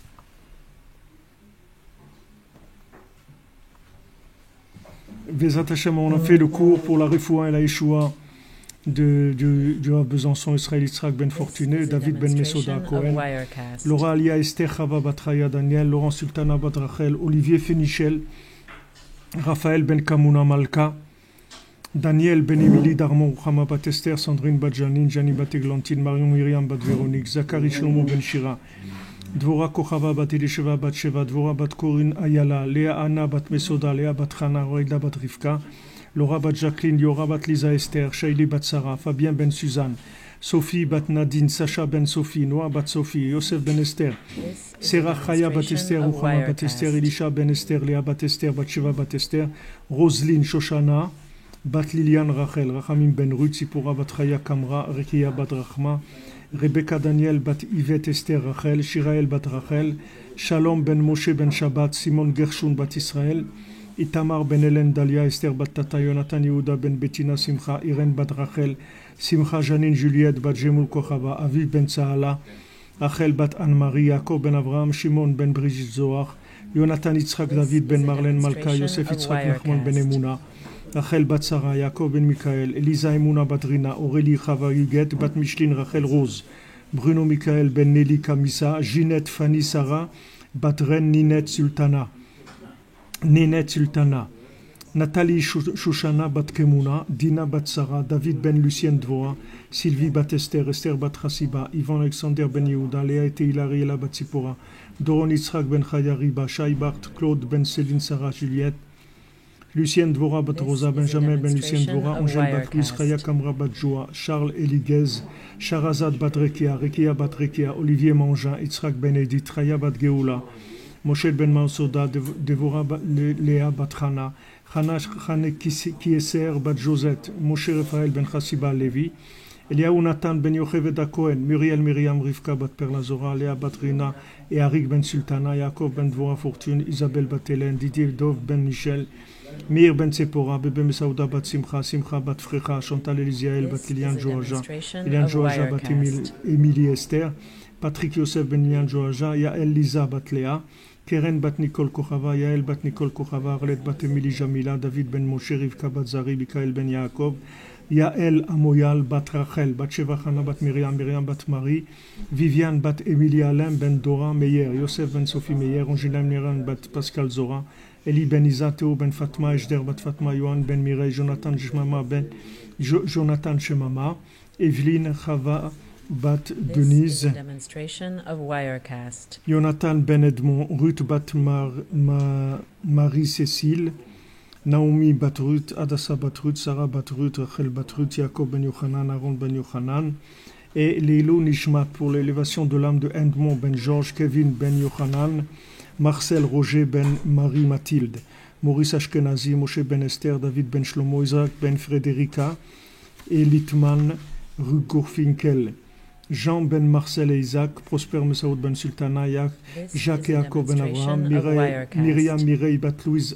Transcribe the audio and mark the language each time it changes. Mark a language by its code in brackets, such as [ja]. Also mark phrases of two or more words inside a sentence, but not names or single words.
[he] בעזרת השם, [fr] on a fait le cours pour la Refoua et la Yeshua du Rav Besançon, Israël Yitzhak Ben Fortuné, David Ben Mesoda Cohen, Laura Alia Esther Chava Batraya Daniel, Laurent Sultana Bat Rachel, Olivier Fénichel, Raphaël Ben Kamuna Malka, Daniel Ben Emily Darmon, Ruchama Bat Esther, Sandrine Bat Janine, Jani Bat Eglantine, Marion Myriam Bat Véronique, Zachary Shlomo Ben Shira, Dvora Kochava Bat Elisheva Bat Sheva, Dvora Bat Corinne Ayala, Léa Anna Bat Mesoda, Léa Bat Chana, Roïda Bat Rivka, Laura Bat Jacqueline, Yora Bat Lisa Esther, Shaili Bat Sarah, Fabien Ben Suzanne, Sophie Bat Nadine, Sacha Ben Sophie, Noah Bat Sophie, Yosef Ben Esther, Serah Chaya Bat Esther, Ruchama Bat Esther, Elisha Ben Esther, Léa Bat Esther, Bat Sheva Bat Esther, Roselyne Shoshana, Bat Liliane Rachel, Rachamim Ben Ruth, Sipora Bat Chaya Kamra, Rekia Bat Rachma, Rebecca Daniel Bat Yvette Esther Rachel, Shirael Bat Rachel, Shalom Ben Moshe Ben Shabbat, Simon Gershon Bat Israël, Itamar Ben Hélène Dalia, Esther Bat Tata, Jonathan Yehuda Ben Bettina Simcha, Irène Bat Rachel, Simcha Janine Juliette Bat Jemul Kochava, Aviv Ben Sahala, Rachel Bat Anne-Marie, Yaakov Ben Avraham, Shimon Ben Brigitte Zohar, Jonathan Yitzhak David Ben Marlène Malka, Yosef Yitzhak Nachman Ben Emouna, Rachel Bat Sarah, Yaakov Ben Michael, Elisa Emouna Bat Rina, Aurélie Chava Huguette, Bat Micheline Rachel Rose, Bruno Michael Ben Nelly Kamisa, Ginette Fanny Sarah, Bat Ren Ninette Sultana, Nathalie Shoshana Bat Kemuna, Dina Bat Sarah, David Ben Lucien Dvoa, Sylvie Bat Esther, Esther Bat Chassiba, Yvan Alexander Ben Yehuda, Léa et Hilariela Bat Sipora, Doron Yitzhak Ben Chayariba, Shai Bart, Claude Ben Céline Sarah Juliette, Lucien Dvora Bat Rosa, Benjamin Ben Lucien Dvora, Angèle Bat Louis, Raya Kamra Bat Joa, Charles Eliguez, Sharazad Bat Rekia, Rekia Bat Rekia, Olivier Mangin, Yitzhak Ben Edith, Raya Bat Geoula, Moshe Ben Mansoda, Devora Léa Bat Chana, Chana Kieser Bat Josette, Moshe Raphaël Ben Chassiba Levi, Eliaou Nathan Ben Yocheved Cohen, Muriel Myriam Rivka Bat Perlazora, Léa Bat Rina et Arik Ben Sultana, Yaakov Ben Dvora Fortune, Isabelle Bat Hélène, Didier Dov Ben Michel, Meir Ben Tsepora, Bébé Mesaouda Bat Simcha, Simcha Bat Frecha, Chantal Elisiael Bat Liliane Joaja, Liliane Joaja Bat Émilie Esther, Patrick Yosef Ben Liliane Joaja, Yael Lisa Bat Léa, Keren Bat Nicole Kochava, Yael Bat Nicole Kochava, Arlette Bat Émilie Jamila, David Ben Moshe, Rivka Bat Zari, Mikael Ben Yaakov, Yael Amoyal Bat Rachel, Bat Sheva Chana Bat Myriam, Myriam Bat Marie, Viviane Bat Émilie Alain Ben Dora Meyer, Yosef Ben Sophie Meyer, Angela Miran Bat Pascal Zora, Eli Ben Isa, Théo Ben Fatma, Ejder Bat Fatma, Yohan Ben Mireille, Jonathan Shemama Ben Jonathan Shemama, Evelyne Chava Bat Denise, Jonathan Ben Edmond, Ruth Bat Marie-Cécile, Naomi Bat Ruth, Adassa Bat Ruth, Sarah Bat Ruth, Rachel Bat Ruth, Jacob Ben Yochanan, Aaron Ben Yochanan, et [he] לעילוי נשמת [fr] pour l'élévation de l'âme de Edmond Ben Georges, Kevin Ben Yochanan, Marcel Roger Ben Marie Mathilde, Maurice Ashkenazi, Moshe Ben Esther, David Ben Shlomo, Isaac Ben Frédérica, et Litman Rugurfinkel, Jean ben Marcel et Isaac, Prosper Messaoud ben Sultana, Jacques et Jacob ben Abraham, Myriam Mireille bat Louise